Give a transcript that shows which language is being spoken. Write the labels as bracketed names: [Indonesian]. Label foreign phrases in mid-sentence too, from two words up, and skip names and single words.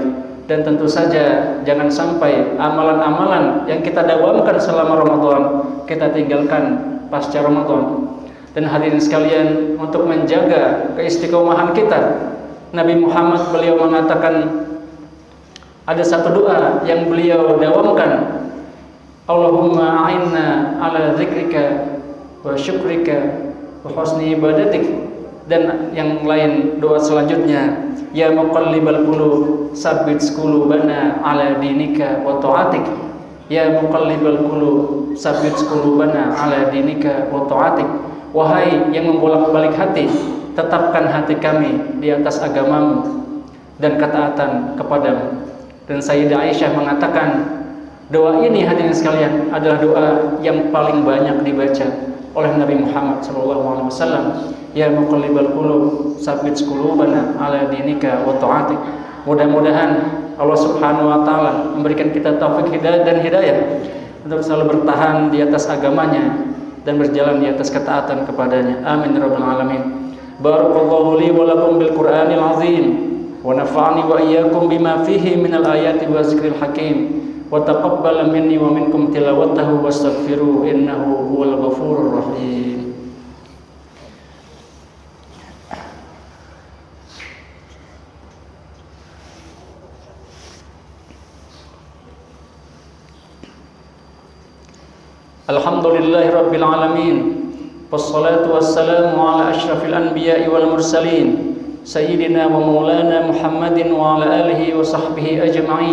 [Indonesian] Dan tentu saja jangan sampai amalan-amalan yang kita dawamkan selama Ramadan kita tinggalkan pasca Ramadan. Dan hadirin sekalian, untuk menjaga keistiqomahan kita, Nabi Muhammad beliau mengatakan ada satu doa yang beliau dawamkan, [Arabic] اللهم أعنا على ذكرك وشكرك وحسن عبادتك. [Indonesian] Dan yang lain doa selanjutnya, [Arabic] يا مقلب القلوب ثبت قلوبنا على دينك وطاعتك. يا مقلب القلوب ثبت قلوبنا على دينك وطاعتك. [Indonesian] Wahai yang membolak-balik hati, tetapkan hati kami di atas agamamu dan ketaatan kepadamu. Dan Sayyidah Aisyah mengatakan, doa ini hadirin sekalian adalah doa yang paling banyak dibaca oleh Nabi Muhammad SAW. [Arabic] يا مقلب القلوب ثبت قلوبنا على دينك وطاعتك. [Indonesian] Mudah-mudahan Allah [Arabic] سبحانه وتعالى [Indonesian] memberikan kita taufik dan hidayah untuk selalu bertahan di atas agamanya dan berjalan di atas ketaatan kepadanya. [Arabic] آمين يا رب العالمين. بارك الله لي ولكم بالقرآن العظيم ونفعني وإياكم بما فيه من الآيات والذكر الحكيم وتقبل مني ومنكم تلاوته وأستغفره إنه هو الغفور الرحيم. الحمد لله رب العالمين والصلاة والسلام على أشرف الأنبياء والمرسلين سيدنا ومولانا محمد وعلى آله وصحبه أجمعين.